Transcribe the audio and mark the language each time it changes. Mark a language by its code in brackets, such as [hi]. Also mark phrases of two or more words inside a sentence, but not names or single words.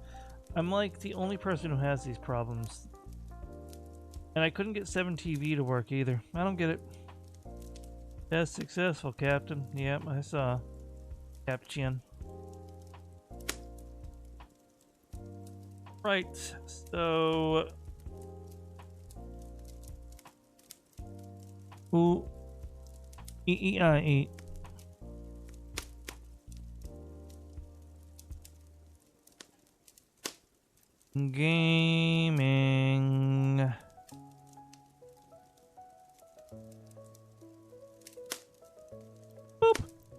[en] I'm like the only person who has these problems. And I couldn't get 7TV to work either. I don't get it. That's successful, Captain. Yep, I saw. Captain. Right, so... Ooh. E-E-I-E. Gaming. Boop.